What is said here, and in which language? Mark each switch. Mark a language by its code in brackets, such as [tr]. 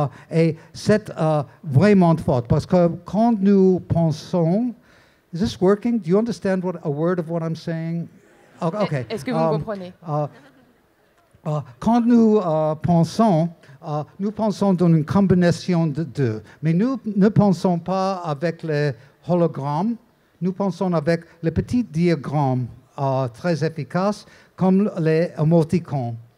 [fr] Et c'est vraiment fort parce que quand nous pensons, [en] is this working? Do you understand a word of what I'm saying? Okay. [fr] Est-ce que vous me comprenez? Quand nous pensons dans une combinaison de deux, mais nous ne pensons pas avec les hologrammes, nous pensons avec les petits diagrammes très efficaces comme les émoticônes.